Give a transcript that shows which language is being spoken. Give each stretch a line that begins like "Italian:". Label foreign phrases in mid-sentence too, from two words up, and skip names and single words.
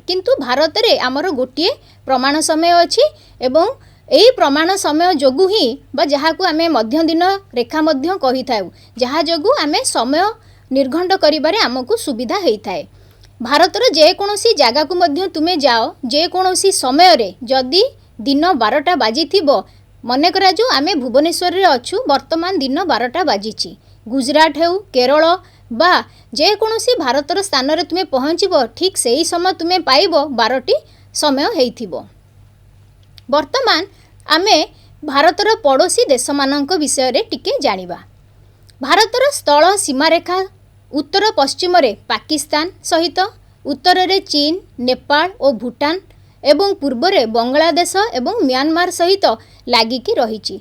Odia: କିନ୍ତୁ ଭାରତ ରେ ଆମର ଗୋଟିଏ ପ୍ରମାଣ ସମୟ ଅଛି ଏବଂ ଏହି ପ୍ରମାଣ ସମୟ ଯୋଗୁ ହିଁ ବା ଯାହାକୁ ଆମେ ମଧ୍ୟ ଦିନ ରେଖା ମଧ୍ୟ କହି ଥାଉ ଯାହା ଯୋଗୁ ଆମେ ସମୟ ନିର୍ଘଣ୍ଟ କରିବାରେ ଆମକୁ ସୁବିଧା ହୋଇ ଥାଏ। ଭାରତର ଯେ କୌଣସି ଜାଗା କୁ ମଧ୍ୟ ତୁମେ ଯାଅ ଯେ କୌଣସି ସମୟ ରେ ଯଦି ଦିନ 12ଟା ବାଜି ଥିବ ମନେ କର ଯେ ଆମେ ଭୁବନେଶ୍ୱର ରେ ଅଛୁ ବର୍ତ୍ତମାନ ଦିନ 12ଟା ବାଜିଛି ଗୁଜରାଟ ହେଉ କେରଳ ବା ଯେ କୌଣସି ଭାରତର ସ୍ଥାନ ରେ ତୁମେ ପହଞ୍ଚିବ ଠିକ୍ ସେହି ସମୟ ତୁମେ ପାଇବ 12ଟି ସମୟ ହୋଇଥିବ। ବର୍ତ୍ତମାନ ଆମେ ଭାରତର ପଡ଼ୋଶୀ ଦେଶ ମାନଙ୍କ ବିଷୟ ରେ ଟିକେ ଜାଣିବା। ଭାରତର ସ୍ଥଳ ସୀମାରେଖା ଉତ୍ତର ପଶ୍ଚିମ ରେ ପାକିସ୍ତାନ ସହିତ ଉତ୍ତର ରେ ଚୀନ ନେପାଳ ଓ ଭୁଟାନ ଏବଂ ପୂର୍ବ ରେ ବାଂଲାଦେଶ ଏବଂ ମ୍ୟାନମାର ସହିତ ଲାଗିକି ରହିଛି।